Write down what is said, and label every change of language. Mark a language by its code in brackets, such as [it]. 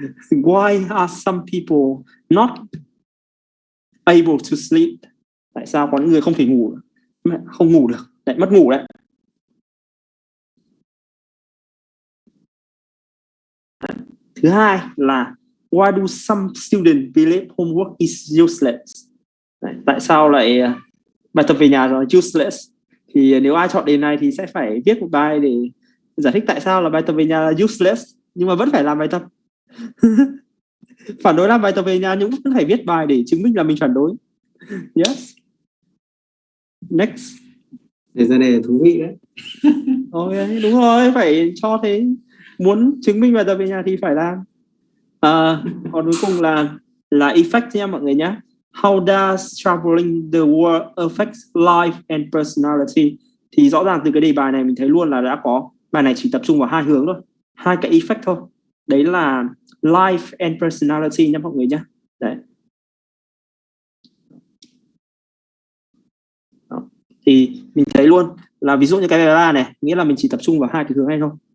[en] Why are some people not able to sleep? [vi] Tại sao có những người không thể ngủ, không ngủ được, lại mất ngủ đấy. Thứ hai là [en] why do some students believe homework is useless? [vi] Đấy, tại sao lại bài tập về nhà rồi useless? Thì nếu ai chọn đề này thì sẽ phải viết một bài để giải thích tại sao là bài tập về nhà là useless nhưng mà vẫn phải làm bài tập. Phản đối làm bài tập về nhà nhưng vẫn phải viết bài để chứng minh là mình phản đối. [en] Yes. Next. [vi] Để ra đề thú vị đấy. Ok, đúng rồi, phải cho thế. Muốn chứng minh bài tập về nhà thì phải làm. Còn cuối cùng là effect nha mọi người nhé. [en] How does traveling the world affect life and personality? [vi] Thì rõ ràng từ cái đề bài này mình thấy luôn là đã có, bài này chỉ tập trung vào 2 hướng thôi, 2 cái effect thôi. Đấy là [en] life and personality [vi] nha mọi người nhé. Đấy. Đó. Thì mình thấy luôn là ví dụ như cái đề 3 này, nghĩa là mình chỉ tập trung vào 2 cái hướng này thôi.